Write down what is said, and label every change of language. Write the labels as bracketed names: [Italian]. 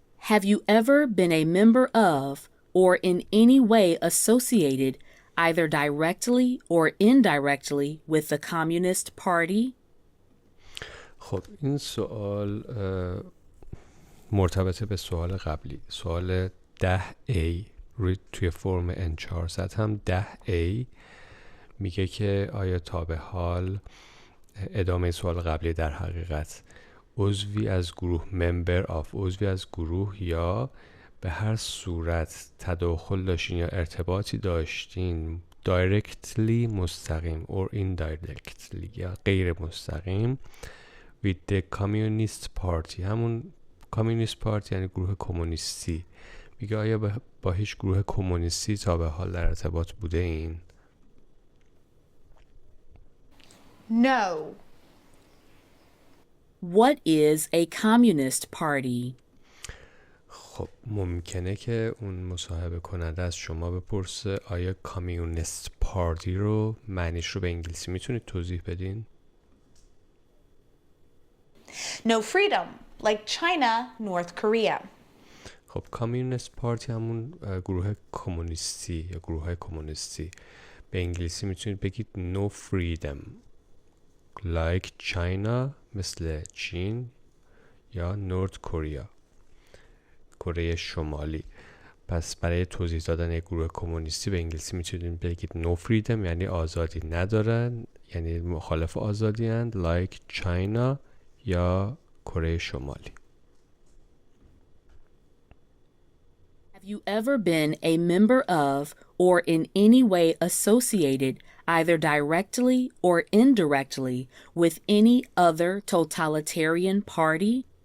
[English] Have you ever been a member of or in any way associated either directly or indirectly with the Communist Party? [Persian] خب این سوال مرتبطه به سوال قبلی. سوال 10A توی فرم N400 هم 10A میگه که آیا تا به حال، ادامه سوال قبلی در حقیقت، عضوی از گروه [English] member of، [Persian] عضوی از گروه یا به هر صورت تداخل داشتین یا ارتباطی داشتین [English] directly [Persian] مستقیم [English] or indirectly [Persian] یا غیر مستقیم [English] with the communist party. [Persian] همون communist party یعنی گروه کمونیستی. میگه آیا با هیچ گروه کمونیستی تا به حال در ارتباط بوده این؟ [English] No. What is a Communist Party? [Persian] خب ممکنه که اون مصاحبه کننده از شما بپرسه آیا کامیونیست پارتی رو معنیش رو به انگلیسی میتونید توضیح بدین؟ [English] No freedom, like China, North Korea. [Persian] خب کامیونیست پارتی همون گروه کمونیستی یا گروه های کمونیستی. به انگلیسی میتونید بگید [English] no freedom like China، [Persian] مثل چین، یا نورد کوریا، کره شمالی. پس برای توضیح دادن یک گروه کمونیستی به انگلیسی میتونید بگید [English] no freedom [Persian] یعنی آزادی ندارن، یعنی مخالف آزادی اند، [English] like China [Persian] یا کره شمالی. [English] Have you ever been a member of or in any way associated either directly or indirectly with any other totalitarian party?